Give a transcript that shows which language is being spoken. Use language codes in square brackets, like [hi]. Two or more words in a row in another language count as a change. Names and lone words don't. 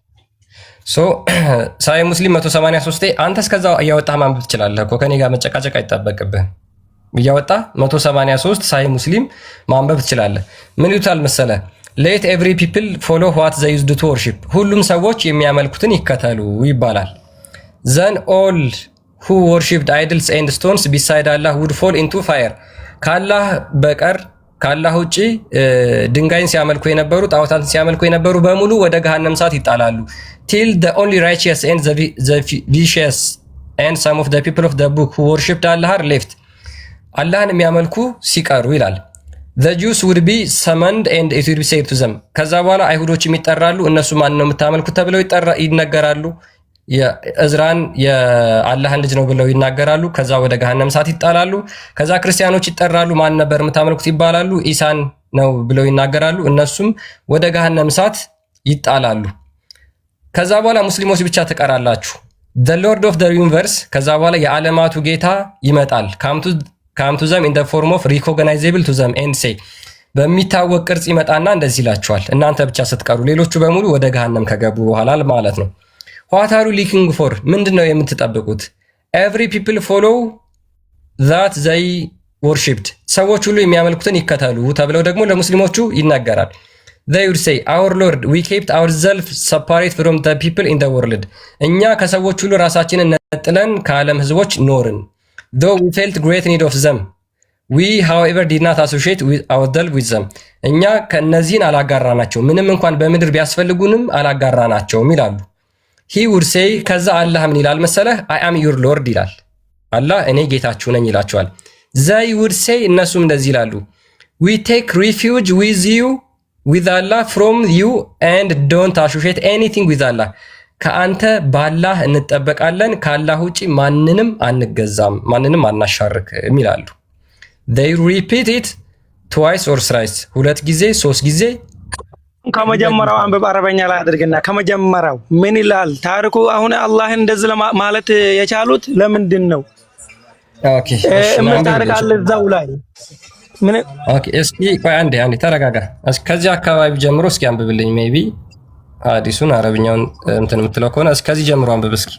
[am] ሳይ ሙስሊም 183 አንተ እስከዛው እያወጣህ ማንበብ ትችላለህ እኮ ከኔ ጋር መጨቃጨቅ አይጠበቅብህም። እያወጣህ 183 ሳይ ሙስሊም ማንበብ ትችላለህ። ምን ይሉታል መሰለህ? [en] let every people follow what they used to worship፣ [am] ሁሉም ሰዎች የሚያመልኩትን ይከተሉ ይባላል። [en] then all who worshipped idols and stones beside Allah would fall into fire [am] ካላህ በቀር ካላህ ውጪ ድንጋይን ሲያመልኩ የነበሩ ጣዖታትን ሲያመልኩ የነበሩ በሙሉ ወደ ገሃነም እሳት ይጣላሉ [en] till the only righteous and the vicious and some of the people of the book who worshipped Allah are left [am] አላህን የሚያመልኩ ሲቀሩ ይላል [en] the Jews would be summoned and it would be said to them [am] ከዛ በኋላ አይሁዶችም ይጠራሉ እነሱ ማን ነው የምታመልኩት ተብለው ይነገራሉ የእዝራን የአላህን ልጅ ነው ብለው ይናገራሉ ከዛ ወደ ገሃነም እሳት ይጣላሉ ከዛ ክርስቲያኖች ይጠራሉ ማን ነበር የምታመልኩት ይባላሉ ኢሳን ነው ብለው ይናገራሉ እነሱም ወደ ገሃነም እሳት ይጣላሉ ከዛ በኋላ ሙስሊሞች ብቻ ተቀራላችሁ [en] the lord of the universe [am] ከዛ በኋላ የዓለማቱ ጌታ ይመጣል [en] come to them in the form of recognizable to them and say [am] በሚታወቅ ቅርጽ ይመጣና እንደዚህ ይላችኋል እናንተ ብቻ ስትቀሩ ሌሎቹ በሙሉ ወደ ገሃነም ከገቡ በኋላ ማለት ነው [en] what are you looking for [am] ምንድነው የምትጠብቁት [en] every people follow that they worshipped [am] ሰዎች ሁሉ የሚያመልኩትን ይከተሉ ተብለው ደግሞ ለሙስሊሞቹ ይናገራል [en] they would say our lord we kept ourselves separate from the people in the world [am] እኛ ከሰዎች ሁሉ ራሳችንን ነጥለን ከዓለም ህዝቦች ኖርን [en] though we felt great need of them we however did not associate with ourselves with them እኛ [am] ከነዚህን አላጋራናቸው ምንም እንኳን በምድር ቢያስፈልጉንም አላጋራናቸውም ይላሉ [en] he would say [am] ከዛ አላህ ምን ይላል መሰለህ [en] I am your lord [am] ይላል አላህ እኔ ጌታችሁ ነኝ ይላቸዋል [en] they would say [am] እነሱም እንደዚህ ይላሉ [en] we take refuge with you with Allah from you and don't associate anything with Allah [am] ከአንተ ባላህ እንጠበቃለን ካላህ ውጪ ማንንም አንገዛም ማንንም አናሻርክም ይላሉ [en] they repeat it twice or thrice [am] ሁለት ጊዜ ሶስት ጊዜ ከመጀመሪያው አንበብ አረበኛ ላይ አድርግና ከመጀመሪያው ምን ይላል ታሪኩ አሁን አላህን እንደዚህ ማለት የቻሉት ለምንድን ነው ኦኬ ምን ታሪክ አለ እዛው ላይ ምን ኦኬ እስኪ ቆይ አንዴ ተረጋጋ እስከዚህ አካባቢ ጀምሮ እስኪ አንብብልኝ ሜቢ አዲሱን አረብኛውን እንትን የምትለው ከሆነ እስከዚህ ጀምሮ አንብብ እስኪ